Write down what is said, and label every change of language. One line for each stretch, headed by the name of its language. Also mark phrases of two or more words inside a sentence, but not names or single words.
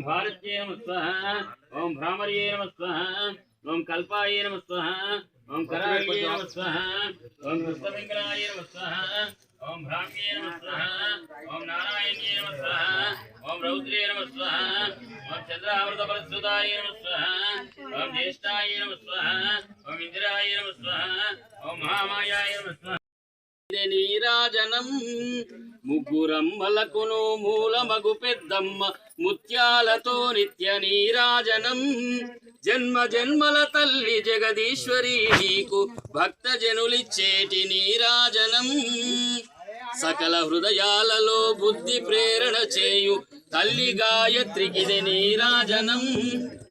Sanskrit: भारत्ये नमः स्वाहा ओम भ्रामर्ये नमः स्वाहा ओम कल्पाय नमः स्वाहा ओम कराये नमः स्वाहा ओम कृष्णपिंगलाय नमः स्वाहा ओम भ्राम्ये नमः स्वाहा ओम नारायण्ये नमः स्वाहा ओम रौद्रे नमः स्वाहा ओम चंद्रावृतपरस्वताय नमः स्वाहा ओम ज्येष्ठाय नमः स्वाहा ओम इंदिराय नमः स्वाहा ओम महामायाय नमः स्वाहा
Telugu: నీరాజనం ముగ్గురమ్మలకును మూలమగు పెద్దమ్మ ముత్యాలతో నిత్య నీరాజనం జన్మ జన్మల తల్లి జగదీశ్వరి నీకు భక్త జనులిచ్చేటి నీరాజనం సకల హృదయాలలో బుద్ధి ప్రేరణ చేయు తల్లి గాయత్రికిది నీరాజనం